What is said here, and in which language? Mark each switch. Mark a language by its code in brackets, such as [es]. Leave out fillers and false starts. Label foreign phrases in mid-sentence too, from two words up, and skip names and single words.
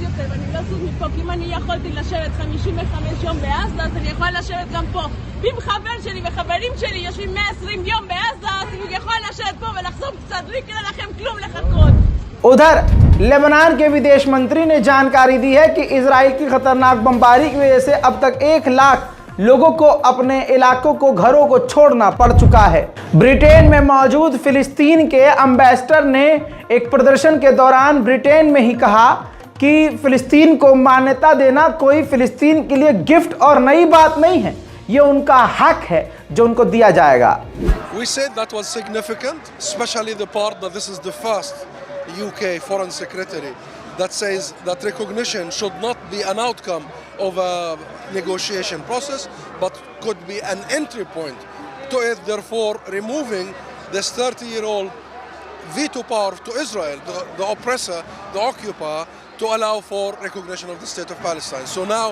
[he] יותר, ואני לא זוז מפה, כי אם אני יכולתי לשבת 55 יום בעזה, אז אני יכולה לשבת גם פה. ואם חבר שלי וחברים שלי יושבים 120 יום בעזה, אז אני יכולה לשבת פה ולחזור קצת, לא יקרה לכם כלום לחכות. [hi] उधर लेबनान के विदेश मंत्री ने जानकारी दी है कि इजराइल की खतरनाक बमबारी की वजह से अब तक 1 लाख लोगों को अपने इलाकों को, घरों को छोड़ना पड़ चुका है। ब्रिटेन में मौजूद फिलिस्तीन के एम्बेसडर ने एक प्रदर्शन के दौरान ब्रिटेन में ही कहा कि फिलिस्तीन को मान्यता देना कोई फिलिस्तीन के लिए गिफ्ट और नई बात नहीं है, ये उनका हक है जो उनको दिया जाएगा। [en] We said that was significant, especially the part that this is the first UK Foreign Secretary that says that recognition should not be an outcome of a negotiation process, but could be an entry point to it, therefore removing this 30-year-old veto power to Israel, the oppressor, the occupier, to allow for recognition of the state of Palestine.